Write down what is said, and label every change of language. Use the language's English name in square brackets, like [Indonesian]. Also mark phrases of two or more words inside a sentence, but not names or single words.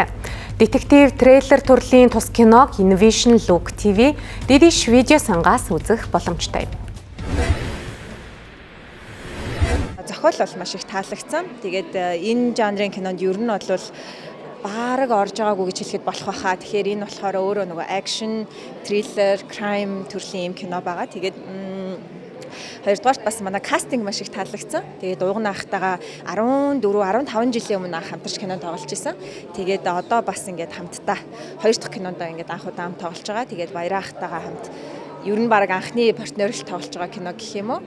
[Mongolian] Детектив трейлер төрлийн тус киног Innovation Look TV дэдиш видео сангаас үзэх боломжтой. Зохиол бол маш их таалагдсан. Тэгээд энэ жанрын кинонд ер нь бол баараг орж байгаагүй гэж хэлэхэд болох байхаа. Тэгэхээр энэ болохоор өөрөө нөгөө [English] action, thriller, crime [Mongolian] төрлийн юм кино байгаа. Тэгээд хоёрдугаарт бас манай кастинг маш их таалагдсан. Тэгээд ууган ахтайгаа 14, 15 жилийн өмнө хамтарч кинонд тоглож исэн. Тэгээд одоо бас ингээд хамтдаа хоёр дахь кинонд ингээд анх удаа хамт тоглож байгаа. Тэгээд баяраа ахтайгаа хамт ер нь баг анхны партнерл тоглож байгаа кино гэх юм уу?